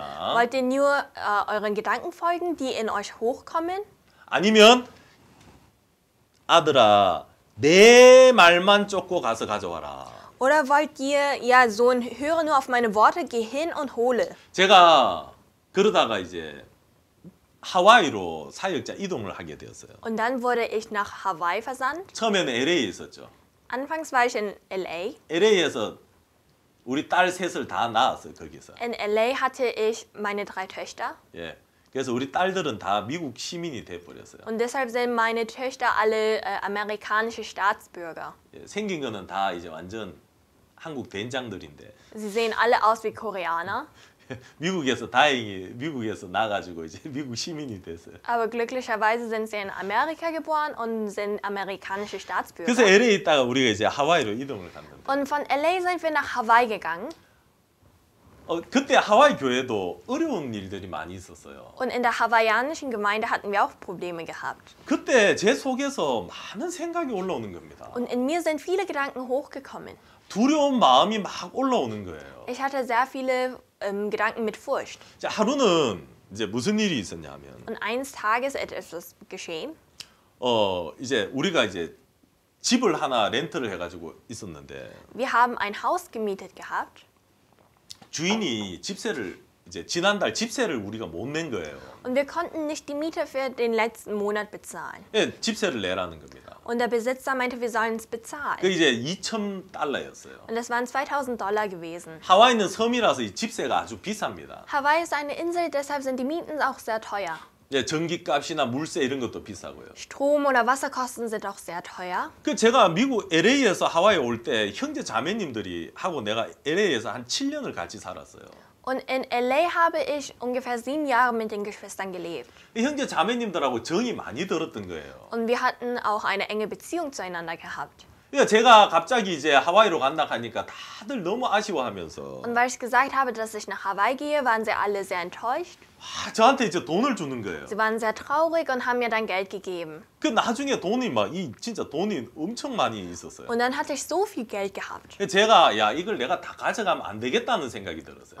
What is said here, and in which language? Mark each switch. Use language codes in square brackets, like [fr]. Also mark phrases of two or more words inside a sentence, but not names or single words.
[de] Wollt ihr nur euren Gedanken folgen, die in euch hochkommen? [ko] 아니면 아들아, 내 말만 쫓고 가서 가져와라. [de] Oder wollt ihr, ja, Sohn, höre nur auf meine Worte, geh hin und hole. [ko] 제가 그러다가 이제 하와이로 사역자 이동을 하게 되었어요. [de] Und dann wurde ich nach Hawaii versandt. [ko] 처음에는 LA에 있었죠. [de] Anfangs war ich in LA. [ko] LA에서 우리 딸 셋을 다 낳았어요, 거기서. [de] In LA hatte ich meine 3 Töchter. [ko] 예. 그래서 우리 딸들은 다 미국 시민이 돼 버렸어요. [de] Und deshalb sind meine Töchter alle amerikanische Staatsbürger. [ko] 예, 생긴 거는 다 이제 완전 한국 된장들인데. [de] Sie sehen alle aus wie Koreaner. [ko] 미국에서 다행히 미국에서 나가지고 이제 미국 시민이 됐어요. [de] Aber glücklicherweise sind sie in Amerika geboren und sind amerikanische [ko] 그래서 [de] Staatsbürger. [ko] LA 있다가 우리가 이제 하와이로 이동을 갔는데 [de] Und von LA sind wir nach Hawaii gegangen. [ko] 그때 하와이 교회도 어려운 일들이 많이 있었어요. [de] Und in der hawaiianischen Gemeinde hatten wir auch Probleme gehabt. [ko] 그때 제 속에서 많은 생각이 올라오는 겁니다. [de] Und in mir sind viele Gedanken hochgekommen. [ko] 두려운 마음이 막 올라오는 거예요. [de] Ich hatte sehr viele Gedanken mit Furcht. [ko] 자, 하루는 이제 무슨 일이 있었냐면 [de] Und eines Tages ist etwas geschehen. [ko] 이제 우리가 이제 집을 하나 렌트를 해가지고 있었는데 [de] Wir haben ein Haus gemietet gehabt. [ko] 주인이 집세를 이제 지난달 집세를 우리가 못 낸 거예요. [de] Und wir konnten nicht die Miete für den letzten Monat bezahlen. [ko] 예, 집세를 내라는 겁니다. [de] Und der Besitzer meinte, wir sollen es [ko] 그 [de] bezahlen. [ko] 이제 2,000달러였어요. [de] Und das waren $2000 gewesen. [ko] 하와이는 섬이라서 이 집세가 아주 비쌉니다. [de] Hawaii ist eine Insel, deshalb sind die Mieten auch sehr teuer. [ko] 예, 전기값이나 물세 이런 것도 비싸고요. [de] Strom- oder Wasserkosten sind auch sehr teuer. [ko] 그 제가 미국 LA에서 하와이 올 때 형제 자매님들이 하고 내가 LA에서 한 7년을 같이 살았어요. [de] Und in LA habe ich ungefähr 7 Jahre mit den Geschwistern gelebt. [ko] 이 형제 자매님들하고 정이 많이 들었던 거예요. [de] Und wir hatten auch eine enge Beziehung zueinander gehabt. [ko] 그러니까 제가 갑자기 이제 하와이로 간다 하니까 다들 너무 아쉬워하면서 [de] Und weil ich gesagt habe, dass ich nach Hawaii gehe, waren sie alle sehr enttäuscht. [ko] 저한테 이제 돈을 주는 거예요. [de] Sie waren sehr traurig und haben mir dann Geld gegeben. [ko] 그 나중에 돈이 막 진짜 돈이 엄청 많이 있었어요. [de] Und dann hatte ich so viel Geld gehabt. [ko] 제가 야 이걸 내가 다 가져가면 안 되겠다는 생각이 들었어요.